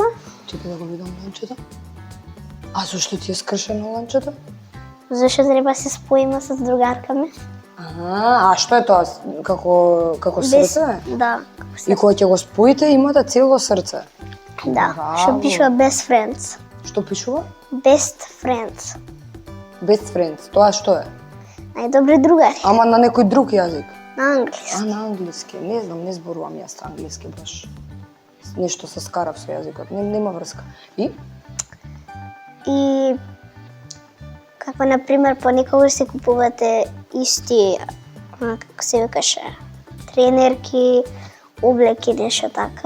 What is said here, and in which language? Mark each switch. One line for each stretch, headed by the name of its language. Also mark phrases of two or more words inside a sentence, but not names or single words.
Macedonian: Чекај да го видам ланчето. А зашто ти е скршено ланчето? Зашто треба се споиме со другарка ми. А што е тоа? Како срце? Да. И кога ќе го споите, имате цело срце. Да. Браво. Што пишува
English: best friends.
Macedonian: Што пишува?
English: Best friends. Best friends.
Macedonian: Тоа што е? Најдобри другари. Ама на некој друг јазик. На англиски. На англиски. Не знам, не зборувам јас англиски баш. Нешто се скарав со јазикот. Нема врска. И? И како на пример понекогаш се купувате исти, како се викаше, тренерки, облеки, нешто така.